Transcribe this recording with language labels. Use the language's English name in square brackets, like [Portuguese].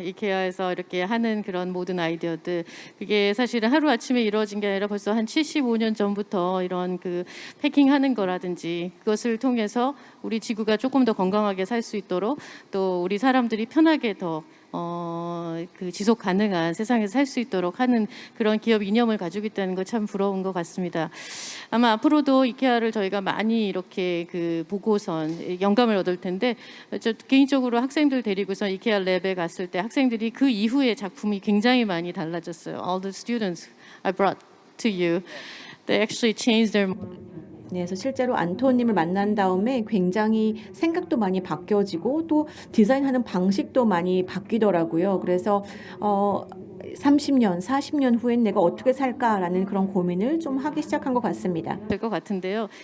[Korean] 이케아에서 이렇게 하는 그런 모든 아이디어들. 그게 사실은 하루아침에 이루어진 게 아니라 벌써 한 75년 전부터 이런 그 패킹하는 거라든지 그것을 통해서 우리 지구가 조금 더 건강하게 살 수 있도록 또 우리 사람들이 편하게 더 그 지속 가능한 세상에서 살 수 있도록 하는 그런 기업 이념을 가지고 있다는 거 참 부러운 것 같습니다. 아마 앞으로도 이케아를 저희가 많이 이렇게 그 보고선 영감을 얻을 텐데 저 개인적으로 학생들 데리고서 이케아 랩에 갔을 때 학생들이 그 이후에 작품이 굉장히 많이 달라졌어요. [English] All the students I brought to you, they actually changed their [Korean] 네, 그래서 실제로 안토님을 만난 다음에 굉장히 생각도 많이 바뀌어지고 또 디자인하는 방식도 많이 바뀌더라고요. 그래서 30년, 40년 후엔 내가 어떻게 살까라는 그런 고민을 좀 하기 시작한 것 같습니다. 될 것 같은데요.